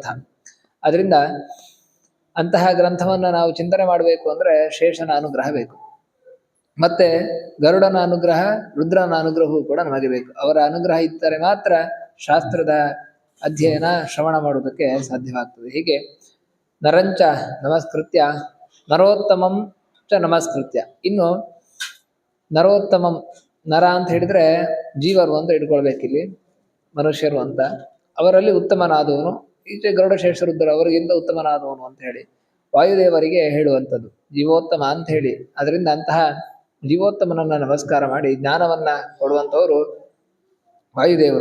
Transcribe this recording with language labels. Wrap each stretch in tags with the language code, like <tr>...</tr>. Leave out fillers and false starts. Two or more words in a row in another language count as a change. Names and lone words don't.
<kn>ಅದರಿಂದ ಅಂತಹ ಗ್ರಂಥವನ್ನ ನಾವು ಚಿಂತನೆ ಮಾಡಬೇಕು ಅಂದ್ರೆ ಶೇಷನ ಅನುಗ್ರಹ ಬೇಕು. ಮತ್ತೆ ಗರುಡನ ಅನುಗ್ರಹ, ರುದ್ರನ ಅನುಗ್ರಹವೂ ಕೂಡ ನಮಗೆ ಬೇಕು. ಅವರ ಅನುಗ್ರಹ ಇದ್ದರೆ ಮಾತ್ರ ಶಾಸ್ತ್ರದ ಅಧ್ಯಯನ ಶ್ರವಣ ಮಾಡುವುದಕ್ಕೆ ಸಾಧ್ಯವಾಗ್ತದೆ.</kn> <sa>ಹೀಗೆ ನರಂಚ ನಮಸ್ಕೃತ್ಯ, ನರೋತ್ತಮಂ ಚ ನಮಸ್ಕೃತ್ಯ.</sa> <kn>ಇನ್ನು ನರೋತ್ತಮಂ, ನರ ಅಂತ ಹೇಳಿದ್ರೆ ಜೀವರು ಅಂತ ಇಟ್ಕೊಳ್ಬೇಕಿಲ್ಲಿ, ಮನುಷ್ಯರು ಅಂತ. ಅವರಲ್ಲಿ ಉತ್ತಮನಾದವನು, ಈಚೆ ಗರುಡ ಶೇಷರುದ್ರ ಅವರಿಗಿಂತ ಉತ್ತಮನಾದವನು ಅಂತ ಹೇಳಿ ವಾಯುದೇವರಿಗೆ ಹೇಳುವಂಥದ್ದು ಜೀವೋತ್ತಮ ಅಂತ ಹೇಳಿ. ಅದರಿಂದ ಅಂತಹ ಜೀವೋತ್ತಮನನ್ನ ನಮಸ್ಕಾರ ಮಾಡಿ ಜ್ಞಾನವನ್ನ ಕೊಡುವಂಥವರು ವಾಯುದೇವರು.</kn>